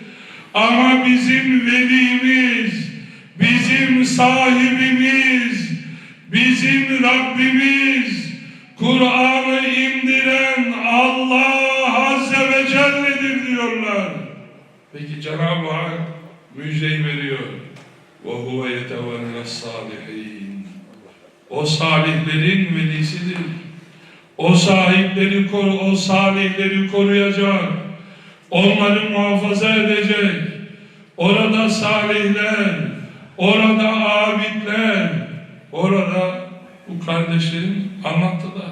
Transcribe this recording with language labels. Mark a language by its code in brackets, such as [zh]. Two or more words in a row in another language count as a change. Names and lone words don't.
[tr] Ama bizim velimiz, bizim sahibimiz, bizim Rabbimiz, Kur'an'ı indiren Allah [ar] عز وجل'dir [tr] diyorlar. Peki Cenab-ı Hak müjdeyi veriyor. [ar] وَهُوَ يَتَوَلَّ الصَّالِحِينَ [tr] O salihlerin velisidir. O sahipleri o salihleri koruyacak. Onları muhafaza edecek. Orada salihler, orada abidler, orada bu kardeşlerim anlattılar.